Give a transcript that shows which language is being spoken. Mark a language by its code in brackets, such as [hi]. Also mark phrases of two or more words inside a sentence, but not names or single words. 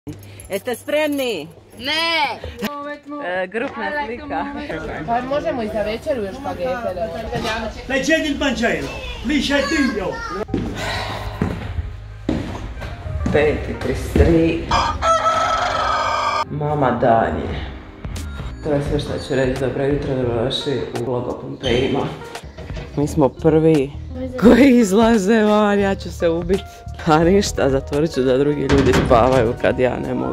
[hr] Jeste spremni? Ne! Grupna slika. Pa možemo i za večeru još špagete. [it] Leggete il Vangelo, lì c'è Dio. [hr] 5:33. Mama dan je. To je sve što ću reći. Dobro jutro, dobrodošli u vlog o Pompejima. Mi smo prvi koji izlaze van, ja ću se ubiti. A ništa, zatvorit ću da drugi ljudi spavaju kad ja ne mogu.